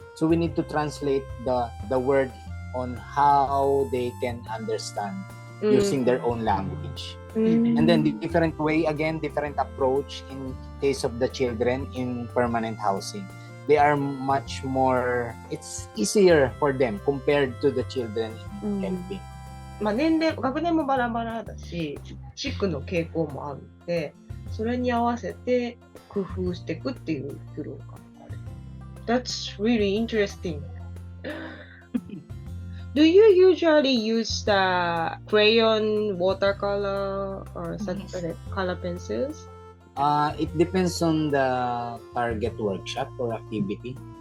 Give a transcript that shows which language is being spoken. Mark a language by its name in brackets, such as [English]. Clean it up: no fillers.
[English] So we need to translate the word on how they can understand using their own language. And then the different way, again, different approach in case of the children in permanent housing. They are much more, it's easier for them compared to the children in helping. [Japanese] まあ年齢、学年もバラバラだし、地区の傾向もあるので、それに合わせて工夫していくっていう苦労がある。 [English] That's really interesting. Do you usually use the crayon, watercolor, or such color pencils? It depends on the target workshop or activity.